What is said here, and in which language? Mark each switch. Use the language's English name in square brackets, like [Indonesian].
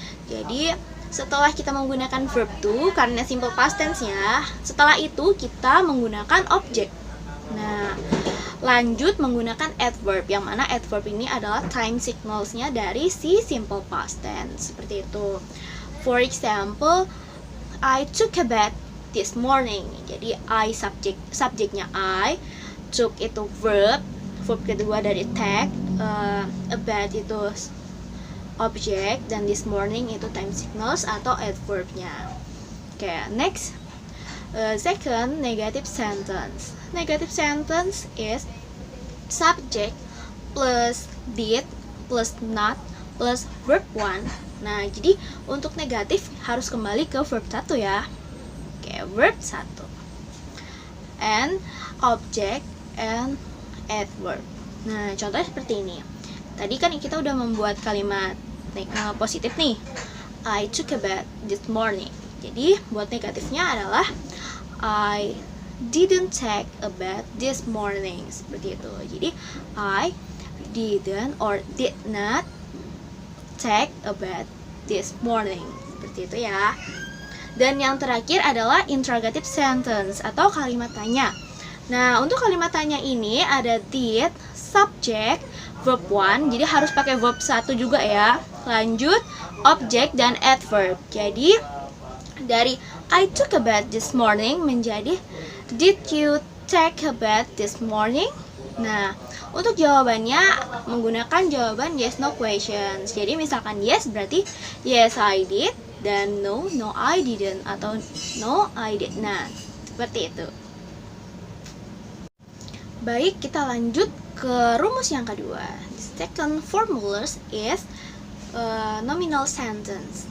[Indonesian] Jadi setelah kita menggunakan verb to, karena simple past tense-nya, setelah itu kita menggunakan objek. Nah, lanjut menggunakan adverb, yang mana adverb ini adalah time signals-nya dari si simple past tense, seperti itu. [English] For example, I took a bath this morning. [Indonesian] Jadi I subjeknya I, took itu verb kedua dari take, a bath itu object, dan this morning itu time signals atau adverbnya. [English] Oke, next, second, negative sentence. Negative sentence is subject plus did plus not plus verb 1. [Indonesian] Nah, jadi untuk negatif harus kembali ke verb 1 ya. Oke, verb 1. [English] And object and adverb. [Indonesian] Nah, contohnya seperti ini. Tadi kan kita udah membuat kalimat positif nih. [English] I took a bath this morning. [Indonesian] Jadi buat negatifnya adalah [English] I didn't take a bath this morning. [Indonesian] Seperti itu. [English] Jadi I didn't or did not take a bath this morning. [Indonesian] Seperti itu ya. Dan yang terakhir adalah interrogative sentence atau kalimat tanya. Nah, untuk kalimat tanya ini ada did, subject, verb 1, jadi harus pakai verb 1 juga ya. Lanjut, object dan adverb. Jadi dari [English] I took a bath this morning [Indonesian] menjadi [English] did you take a bath this morning? [Indonesian] Nah, untuk jawabannya menggunakan jawaban yes no questions. Jadi misalkan [English] yes [Indonesian] berarti [English] yes I did, dan no I didn't, atau no I did not. [Indonesian] Seperti itu. Baik, kita lanjut ke rumus yang kedua. [English] The second formula is nominal sentence.